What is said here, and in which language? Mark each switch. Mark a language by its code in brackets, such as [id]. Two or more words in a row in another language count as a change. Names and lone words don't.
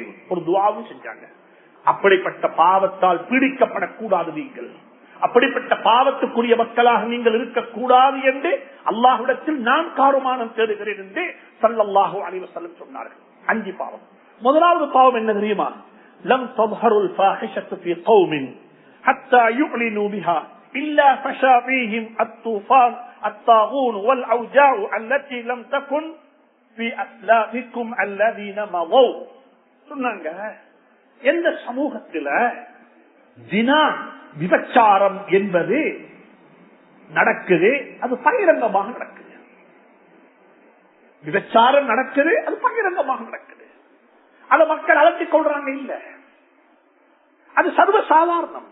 [ta] ஒரு துஆவும் செஞ்சாங்க. அப்படிப்பட்ட பாவத்தால் பீடிக்கப்படக்கூடாது நீங்கள், அப்படிப்பட்ட பாவத்துக்குரிய மக்களாக நீங்கள் இருக்கக்கூடாது என்று அல்லாஹ்விடத்தில் நான் காருமானம் தேடுகிறேன் என்று [ar] صلى الله عليه وسلم [ta] சொன்னார்கள். 5 பாவம். முதலாவது பாவம் என்ன தெரியுமா? [ar] لم تظهر الفاحشة في قوم حتى يعلنوا بها إلا فشى فيهم الطوفان الطاغون والأوجاع التي لم تكن في أسلافكم الذين مضوا. [ta] சொன்னாங்க, எந்த சமூகத்தில் ஜினா விபச்சாரம் என்பது நடக்குது, அது பகிரங்கமாக நடக்குது. விபச்சாரம் நடக்குது, அது பகிரங்கமாக நடக்குது. அத மக்கள் அலட்டிக் கொள்றாங்க இல்ல, அது சர்வசாதாரணம்.